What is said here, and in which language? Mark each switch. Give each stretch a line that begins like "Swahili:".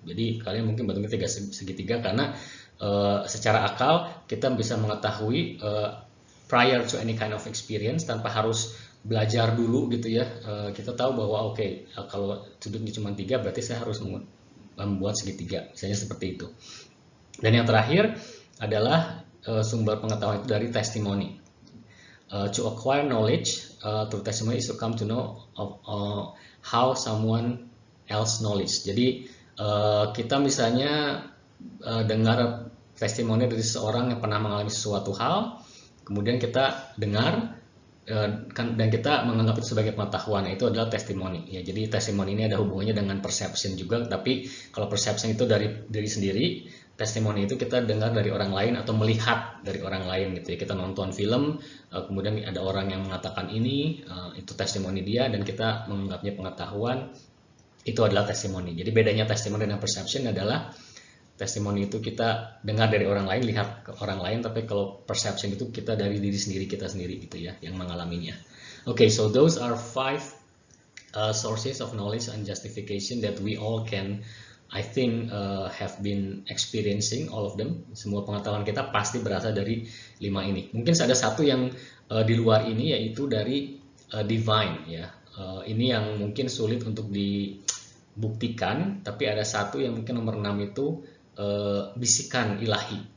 Indonesian: Jadi kalian mungkin bentuknya segitiga karena secara akal kita bisa mengetahui
English: prior to any kind of experience
Indonesian: tanpa harus belajar dulu gitu ya. Kita tahu bahwa oke, kalau sudutnya cuma 3 berarti saya harus membuat segitiga, misalnya seperti itu. Dan yang terakhir adalah sumber pengetahuan itu dari testimoni.
English: To acquire knowledge through testimony is to come to know of how someone else knowledge.
Indonesian: Jadi kita misalnya dengar testimoni dari seseorang yang pernah mengalami sesuatu hal, kemudian kita dengar dan kita menganggap itu sebagai pengetahuan, itu adalah testimoni ya. Jadi testimoni ini ada hubungannya dengan perception juga, tapi kalau perception itu dari diri sendiri, testimoni itu kita dengar dari orang lain atau melihat dari orang lain gitu ya. Kita nonton film, kemudian ada orang yang mengatakan ini, itu testimoni dia, dan kita menganggapnya pengetahuan, itu adalah testimoni. Jadi bedanya testimoni dan perception adalah testimoni itu kita dengar dari orang lain, lihat ke orang lain, tapi kalau perception itu kita dari diri sendiri, kita sendiri gitu ya, yang mengalaminya.
English: Okay, so those are 5 sources of knowledge and justification that we all can, I think, have been experiencing all of them.
Indonesian: Semua pengetahuan kita pasti berasal dari 5 ini. Mungkin ada satu yang di luar ini, yaitu dari divine ya. Ini yang mungkin sulit untuk dibuktikan, tapi ada satu yang mungkin nomor 6 itu bisikan ilahi.